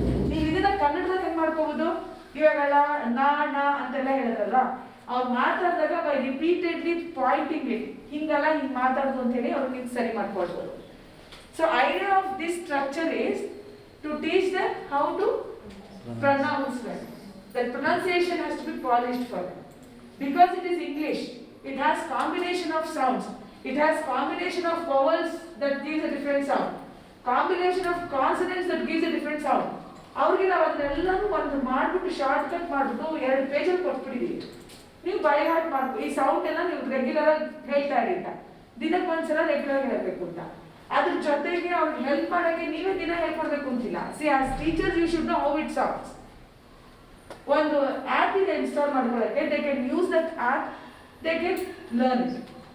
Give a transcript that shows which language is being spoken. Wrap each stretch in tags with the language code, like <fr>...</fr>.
<kn>ನೀವು ಇದನ್ನ ಕನ್ನಡದಲ್ಲಿ ಹೆಂಗ್ ಮಾಡ್ಕೋಬಹುದು? ಇವಾಗೆಲ್ಲ ನಾ ನಾ ಅಂತೆಲ್ಲ ಹೇಳಿದ್ರಲ್ಲ, ಅವ್ರು ಮಾತಾಡಿದಾಗ</kn> <en>by repeatedly pointing it,</en> <kn>ಹಿಂಗಲ್ಲ ಹಿಂಗ್ ಮಾತಾಡೋದು ಅಂತ ಹೇಳಿ ಅವ್ರಿಗೆ ಹಿಂಗ್ ಸರಿ ಮಾಡ್ಕೊಳ್ಬೋದು.</kn> <en>So idea of this structure is to teach them how to pronounce them. The pronunciation has to be polished for them. Because it is English, it has combination of sounds. It has combination of vowels that gives a different sound. Combination of consonants that gives a different sound.</en> <kn>ಅವ್ರಿಗೆ ನಾವು ಅದನ್ನೆಲ್ಲನೂ ಒಂದು ಮಾಡ್ಬಿಟ್ಟು short cut ಮಾಡ್ಬಿಟ್ಟು 2 ಪೇಜಲ್ಲಿ ಕೊಟ್ಬಿಟ್ಟಿದ್ದೀವಿ. ನೀವು</kn> <en>by heart</en> <kn>ಮಾಡ್ಬೇಕು. ಈ sound ಎಲ್ಲ ನೀವು ರೆಗ್ಯುಲರ್ ಆಗಿ ಹೇಳ್ತಾ ಇರಿ ಅಂತ, ದಿನಕ್ಕೊಂದ್ಸಲ ರೆಗ್ಯುಲರ್ ಆಗಿ ಹೇಳ್ಬೇಕು ಅಂತ. ಅದ್ರ ಜೊತೆಗೆ ಅವ್ರಿಗೆ ಹೆಲ್ಪ್ ಮಾಡೋಕ್ಕೆ ನೀವೇ ದಿನ ಹೇಳ್ಕೊಡ್ಬೇಕು ಅಂತಿಲ್ಲ.</kn> <en>See as teachers you should know how it sounds.</en> <kn>ಒಂದು ಆ್ಯಪ್ ಇದೆ ಇನ್ಸ್ಟಾಲ್ ಮಾಡ್ಕೊಳ್ಳೋಕ್ಕೆ,</kn> <en>They can use that app, they can learn it.</en>